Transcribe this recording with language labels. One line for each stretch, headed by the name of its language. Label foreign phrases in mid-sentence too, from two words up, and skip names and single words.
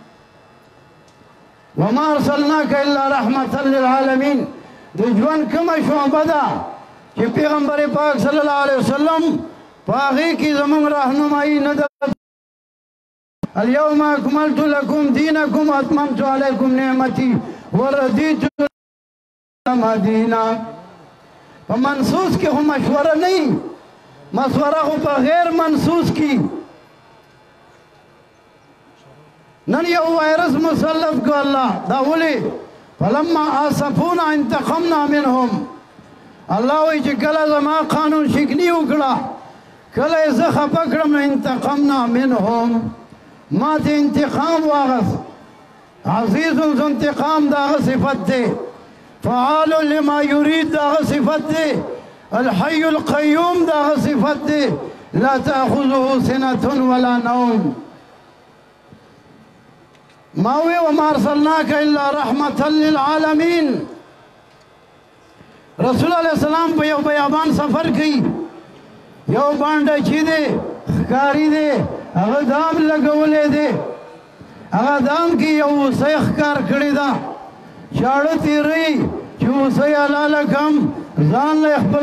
Arabic: وما ارسلناک الا رحمتا للعالمین
Pashto: د ژوند کومه شعبه ده چې پیغمبر پاک
Arabic: صلی الله علیه وسلم
Pashto: په هغې کې زموږ رهنمایي نه ده
Arabic: اليوم اکملت لکم دینکم واتممت علیکم نعمتی ورضیت لکم دینا
Pashto: په منصوص کې خو مشوره نه مشوره خو په غیر منصوص کې نن یو وایرس مسلط کو الله دا ولې
Arabic: فلما آسفونا انتقمنا منهم
Pashto: الله وایي چې کله زما قانون شکني وکړه کله یې زه خفه کړم
Arabic: انتقمنا منهم
Pashto: ما ته انتقام واغست
Arabic: عزیز ذو انتقام
Pashto: دا هغه صفت دی
Arabic: فعال لما يريد
Pashto: دا هغه صفت دی
Arabic: الحي القيوم
Pashto: دا هغه صفت دی
Arabic: لا تأخذه سنة ولا نوم
Pashto: ما وی
Arabic: وما ارسلناک الا رحمتا للعالمین
Pashto: رسول
Arabic: علیہ السلام
Pashto: په یو بیابان سفر کوي یو باندې چې دی ښکاري دی هغه دام لګولی دی هغه دام کې یو هوسۍ ښکار کړې ده چاړه تېروي چې هوسۍ حلاله کړم ځان له خپل